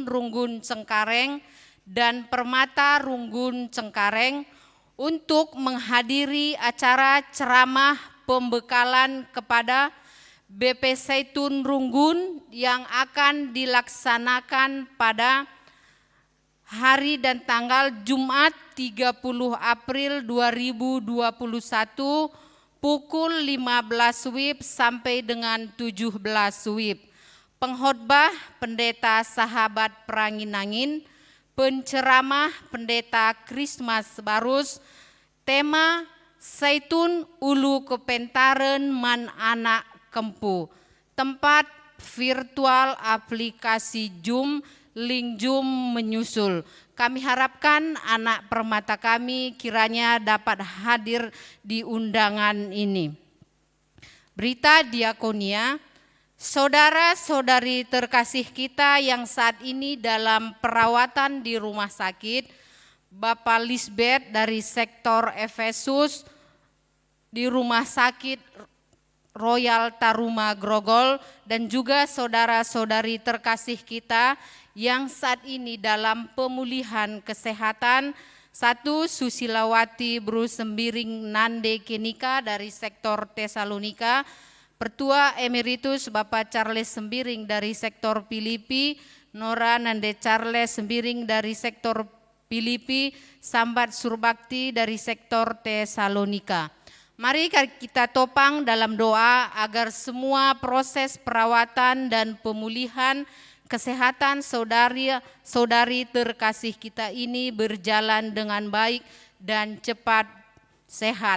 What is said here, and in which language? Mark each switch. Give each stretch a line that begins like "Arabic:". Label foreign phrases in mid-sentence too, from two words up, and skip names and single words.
Indonesian: Runggun Cengkareng dan Permata Runggun Cengkareng untuk menghadiri acara ceramah pembekalan kepada BP Zaitun Runggun yang akan dilaksanakan pada hari dan tanggal Jumat 30 April 2021 pukul 15 WIB sampai dengan 17 WIB. Pengkhotbah Pendeta Sahabat Peranginangin, penceramah Pendeta Krismas Barus, tema Zaitun Ulu Kepentaren Man Anak Kempu, tempat virtual aplikasi Zoom, link Zoom menyusul. Kami harapkan anak permata kami kiranya dapat hadir di undangan ini. Berita diakonia, saudara-saudari terkasih kita yang saat ini dalam perawatan di rumah sakit, Bapak Lisbeth dari sektor Efesus di rumah sakit Royal Taruma Grogol, dan juga saudara-saudari terkasih kita yang saat ini dalam pemulihan kesehatan. Satu, Susilawati Bru Sembiring Nande Kenika dari sektor Tesalonika, Pertua Emeritus Bapak Charles Sembiring dari sektor Filipi, Nora Nande Charles Sembiring dari sektor Filipi, Sambat Surbakti dari sektor Tesalonika. Mari kita topang dalam doa agar semua proses perawatan dan pemulihan kesehatan saudari terkasih kita ini berjalan dengan baik dan cepat sehat.